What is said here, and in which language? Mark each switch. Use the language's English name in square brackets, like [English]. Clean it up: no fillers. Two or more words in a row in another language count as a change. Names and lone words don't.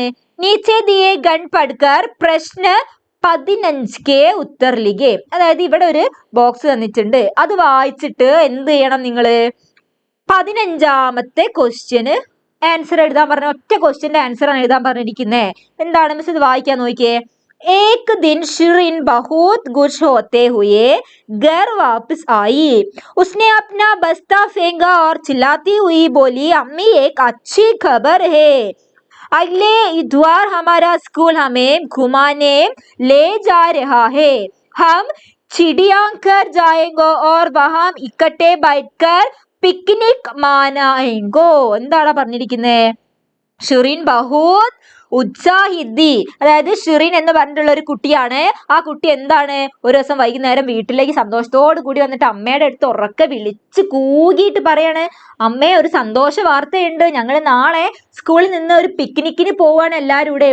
[Hindi] नीचे दिये गण पढ़कर प्रश्न 15 उत्तर लिखे. [Malayalam] അതായത് ഇവിടെ ഒരു ബോക്സ് തന്നിട്ടുണ്ട്. അത് വായിച്ചിട്ട് എന്ത് ചെയ്യണം? നിങ്ങള് 15ാമത്തെ [English] question answer [Malayalam] എഴുതാൻ പറഞ്ഞ ഒറ്റ [English] question answer [Malayalam] ആണ് എഴുതാൻ പറഞ്ഞിരിക്കുന്നത്. എന്താണ് മിസ്? ഇത് വായിക്കാൻ നോക്കിയേ. [Hindi] एक दिन शिरीन बहुत खुश होते हुए घर वापस आई. उसने अपना बस्ता फेंका और चिल्लाती हुई बोली, अम्मी एक अच्छी खबर है, अगले इतवार हमारा स्कूल हमें घुमाने ले जा रहा है. हम चिड़ियाघर जाएंगे और वहां इकट्ठे बैठकर पिकनिक मनाएंगे. [Malayalam] എന്താണ് പറഞ്ഞിരിക്കുന്നത്? ഷിറീൻ [Hindi] बहुत उत्साहित. [Malayalam] അതായത് ഷിറിൻ എന്ന് പറഞ്ഞിട്ടുള്ള ഒരു കുട്ടിയാണ്. ആ കുട്ടി എന്താണ്, ഒരു ദിവസം വൈകുന്നേരം വീട്ടിലേക്ക് സന്തോഷത്തോടു കൂടി വന്നിട്ട് അമ്മയുടെ അടുത്ത് ഉറക്കെ വിളിച്ച് കൂകിയിട്ട് പറയാണ്, അമ്മേ ഒരു സന്തോഷ വാർത്തയുണ്ട്, ഞങ്ങൾ നാളെ സ്കൂളിൽ നിന്ന് ഒരു പിക്നിക്കിന് പോവാണ് എല്ലാവരും കൂടെ.